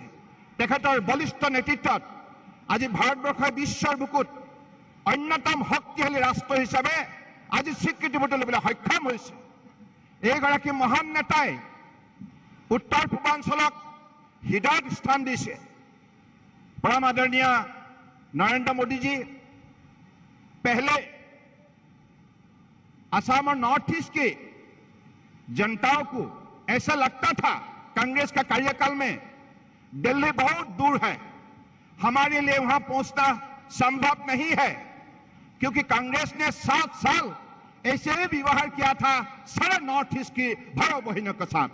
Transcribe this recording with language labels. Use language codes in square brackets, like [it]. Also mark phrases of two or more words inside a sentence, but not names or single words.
[as] তেখেতৰ বলিষ্ঠ নেতৃত্বত আজি ভাৰতবৰ্ষই বিশ্বৰ বুকুত অন্যতম শক্তিশালী ৰাষ্ট্ৰ হিচাপে আজি স্বীকৃতি বুটলিবলৈ সক্ষম হৈছে। এইগৰাকী মহান নেতাই উত্তৰ পূৰ্বাঞ্চলক হৃদয়ত স্থান দিছে। [hi] परम आदरणीय नरेंद्र मोदी जी पहले असम और [en] North East [hi] की जनताओं को ऐसा लगता था कांग्रेस का कार्यकाल में दिल्ली बहुत दूर है, हमारे लिए वहां पहुंचना संभव नहीं है, क्योंकि कांग्रेस ने 7 साल ऐसे ही व्यवहार किया था सारे [en] North East [hi] की भाइयों बहनों के साथ।